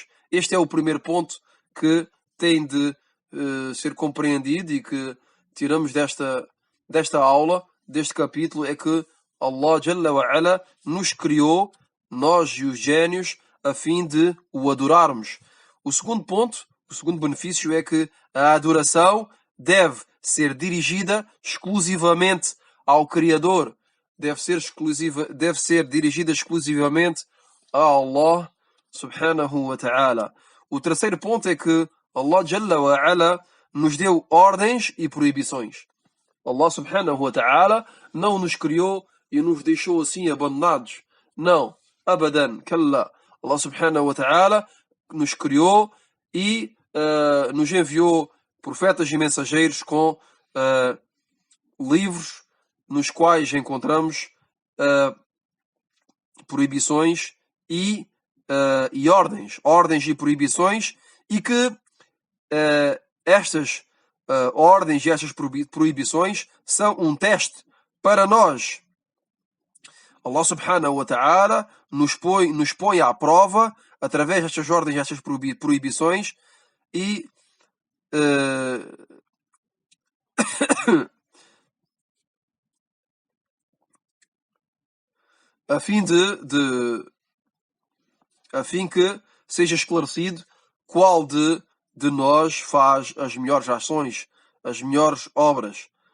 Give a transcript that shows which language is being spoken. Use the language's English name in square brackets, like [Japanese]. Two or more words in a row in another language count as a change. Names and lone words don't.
[Portuguese] Este é o primeiro ponto que tem de ser compreendido e que tiramos desta aula, deste capítulo, é que Allah [Arabic] جل وعلا [Portuguese] nos criou, nós e os génios, a fim de o adorarmos. O segundo ponto, o segundo benefício é que a adoração deve ser dirigida exclusivamente ao Criador. Deve ser dirigida exclusivamente a Allah [Arabic] سبحانه وتعالى. [Portuguese] O terceiro ponto é que Allah [Arabic] جل وعلا [Portuguese] nos deu ordens e proibições. Allah [Arabic] سبحانه وتعالى [Portuguese] não nos criou e nos deixou assim abandonados. Não, [Arabic] أبدا، كلا. [Portuguese] Allah [Arabic] سبحانه وتعالى [Portuguese] nos criou e nos enviou profetas e mensageiros com livros nos quais encontramos proibições e ordens e proibições, e que estas ordens e estas proibições são um teste para nós. Allah [Arabic] سبحانه وتعالى [Portuguese] nos põe à prova através destas ordens e estas proibições, e a fim que seja esclarecido qual de nós faz as melhores ações, as melhores obras.